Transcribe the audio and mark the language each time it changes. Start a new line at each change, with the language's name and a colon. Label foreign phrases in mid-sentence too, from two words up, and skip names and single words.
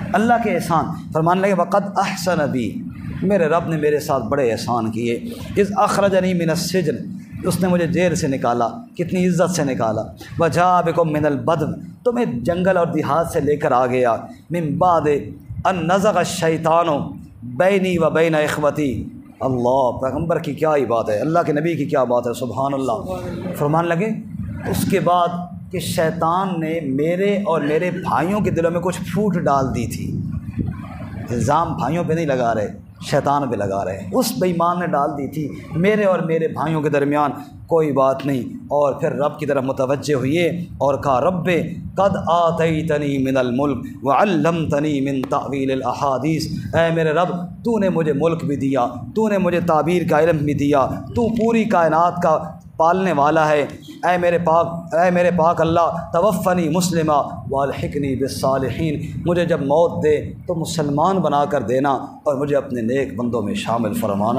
Urdu: اللہ کے احسان فرمانے لگے
Arabic: وقد احسن بی،
Urdu: میرے رب نے میرے ساتھ بڑے احسان کیے۔
Arabic: اذ اخرجنی من السجن،
Urdu: اس نے مجھے جیل سے نکالا، کتنی عزت سے نکالا۔
Arabic: وجاء بکم من البدن،
Urdu: تمہیں جنگل اور دیہات سے لے کر آ گیا۔
Arabic: من بعد ان نزغ الشیطان بینی و بین اخوتی،
Urdu: اللہ پیغمبر کی کیا ہی بات ہے، اللہ کے نبی کی کیا بات ہے،
Arabic: سبحان اللہ۔
Urdu: فرمان لگے اس کے بعد کہ شیطان نے میرے اور میرے بھائیوں کے دلوں میں کچھ پھوٹ ڈال دی تھی۔ الزام بھائیوں پہ نہیں لگا رہے، شیطان پہ لگا رہے ہیں۔ اس بے ایمان نے ڈال دی تھی میرے اور میرے بھائیوں کے درمیان، کوئی بات نہیں۔ اور پھر رب کی طرف متوجہ ہوئے اور کہا
Arabic: رب قد آتیتنی من الملک وعلمتنی من تعویل الاحادیث،
Urdu: اے میرے رب تو نے مجھے ملک بھی دیا، تو نے مجھے تعبیر کا علم بھی دیا، تو پوری کائنات کا پالنے والا ہے۔ اے میرے پاک اللہ
Arabic: توفنی مسلمہ والحقنی بالصالحین،
Urdu: مجھے جب موت دے تو مسلمان بنا کر دینا اور مجھے اپنے نیک بندوں میں شامل فرمانا۔